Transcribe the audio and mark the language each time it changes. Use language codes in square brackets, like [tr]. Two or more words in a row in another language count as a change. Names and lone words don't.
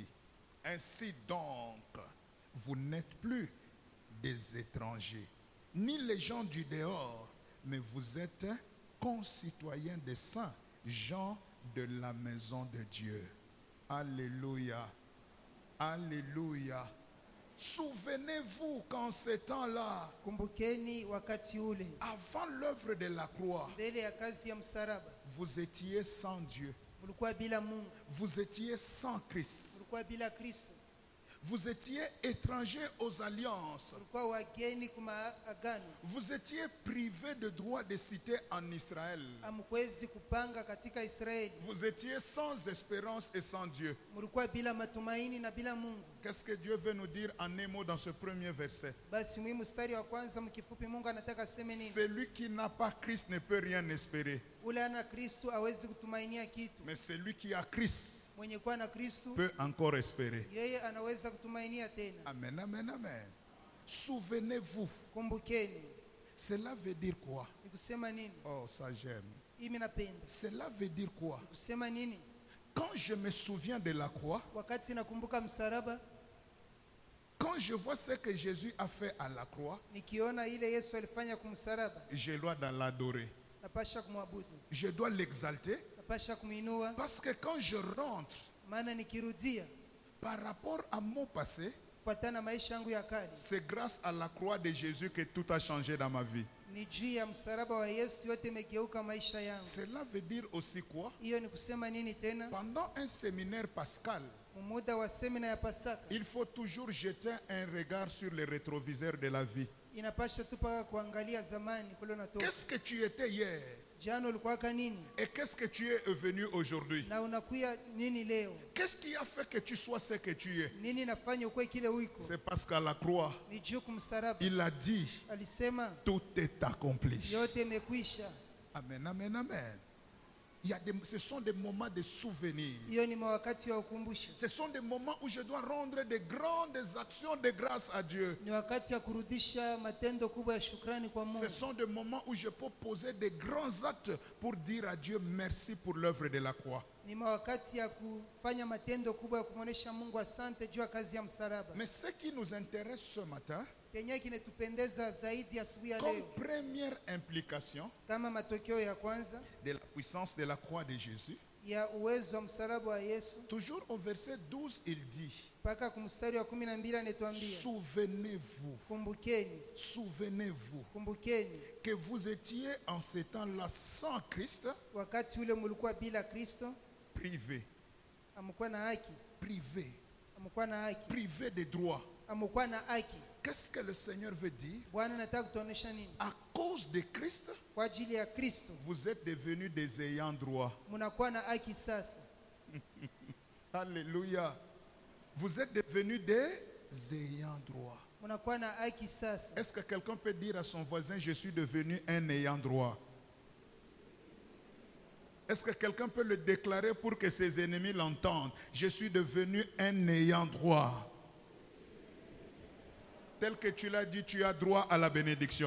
[fr] Ainsi donc, vous n'êtes plus des étrangers, ni les gens du dehors, mais vous êtes concitoyens des saints, gens de la maison de Dieu. Alléluia. Alléluia. Souvenez-vous qu'en ces temps-là, [sw] Kumbukeni wakati ule [fr] avant l'œuvre de la croix, [sw] mbele ya kazi ya msalaba [fr] vous étiez sans Dieu. [sw] mulikuwa bila Mungu, [fr] Vous étiez sans Christ. [sw] mulikuwa bila Kristo, [fr] Vous étiez étrangers aux alliances. [sw] mulikuwa wageni kuma agano, [fr] Vous étiez privés de droit de cité en Israël. [sw] hamkwezi kupanga katika Israeli, [fr] Vous étiez sans espérance et sans Dieu. [sw] mulikuwa bila matumaini na bila Mungu. [fr] Qu'est-ce que Dieu veut nous dire en un mot dans ce premier verset? [sw] Basi mwi mstari wa kwanza mkifupi, Mungu anataka aseme nini? [fr] Celui qui n'a pas Christ ne peut rien espérer. [sw] Ule ana Kristo hawezi kutumainia kitu, [fr] Mais celui qui a Christ [sw] mwenye kuwa na Kristo [fr] peut encore espérer. [sw] yeye anaweza kutumainia tena. [fr] Amen, amen, amen. Souvenez-vous. [sw] Kumbukeni, [fr] Cela veut dire quoi? [sw] ni kusema nini? [fr] Oh, ça j'aime. [sw] Mimi napenda [fr] Cela veut dire quoi? [sw] kusema nini? [fr] Quand je me souviens de la croix, [sw] Wakati nakumbuka msalaba, [fr] quand je vois ce que Jésus a fait à la croix, [sw] nikiona ile Yesu alifanya kumsalaba, [fr] je dois l'adorer. [sw] napasha kumwabudu, [fr] Je dois l'exalter [sw] napasha kumuinua, [fr] parce que quand je rentre [sw] maana nikirudia [fr] par rapport à mon passé, [sw] kufuatana na maisha yangu ya kale, [fr] c'est grâce à la croix de Jésus que tout a changé dans ma vie. [sw] ni juu ya msalaba wa Yesu yote imegeuka maisha yangu. [fr] Cela veut dire aussi quoi? [sw] Hiyo ni kusema nini tena? [fr] Pendant un séminaire pascal, [sw] Muda wa semina ya Pasaka [fr] il faut toujours jeter un regard sur les rétroviseurs de la vie. [sw] inapasha tu paka kuangalia zamani kule unatoka. [fr] Qu'est-ce que tu étais hier [sw] Jana ulikuwaka nini [fr] et qu'est-ce que tu es devenu aujourd'hui? [sw] na unakuya nini leo? [fr] Qu'est-ce qui a fait que tu sois ce que tu es? [sw] Nini nafanya ukwe kile uiko? [fr] C'est parce qu'à la croix, [sw] Ni juu kumsalaba [fr] il a dit, [sw] alisema [fr] tout est accompli. [sw] yote imekwisha. [fr] Amen, amen, amen. Ce sont des moments de souvenirs. [sw] Hiyo ni mawakati wa ukumbusho, [fr] Ce sont des moments où je dois rendre de grandes actions de grâce à Dieu. [sw] ni wakati ya kurudisha matendo kubwa ya shukrani kwa Mungu. [fr] Ce sont des moments où je peux poser de grands actes pour dire à Dieu merci pour l'œuvre de la croix. [sw] Ni mawakati ya kufanya matendo kubwa ya kumwonesha Mungu asante juu ya kazi ya msalaba. [fr] Mais ce qui nous intéresse ce matin, [sw] Kenye kinatupendeza zaidi asubuhi ya [fr] comme [sw] leo, [fr] première implication [sw] kama matokeo ya kwanza [fr] de la puissance de la croix de Jésus, [sw] ya uwezo wa msalaba wa Yesu, [fr] toujours au verset 12, il dit, [sw] mpaka kumstari wa 12 anatuambia [fr] souvenez-vous, [sw] kumbukeni, [fr] souvenez-vous [sw] kumbukeni [fr] que vous étiez en ces temps-là sans Christ, [sw] wakati ule mulikuwa bila Kristo, [fr] privé, [sw] amkuwa na haki, [fr] privé, [sw] amkuwa na haki, [fr] privé des droits. [sw] amkuwa na haki. [fr] Qu'est-ce que le Seigneur veut dire? [sw] Bwana anataka kutuonesha nini? [fr] À cause de Christ, [sw] Kwa ajili ya Kristo [fr] vous êtes devenus des ayants droit. [sw] munakuwa na haki sasa. [fr] Alléluia. Vous êtes devenus des ayants droit. [sw] Munakuwa na haki sasa. [fr] Est-ce que quelqu'un peut dire à son voisin, je suis devenu un ayant droit? Est-ce que quelqu'un peut le déclarer pour que ses ennemis l'entendent? Je suis devenu un ayant droit. Tel que tu l'as dit, tu as droit à la bénédiction.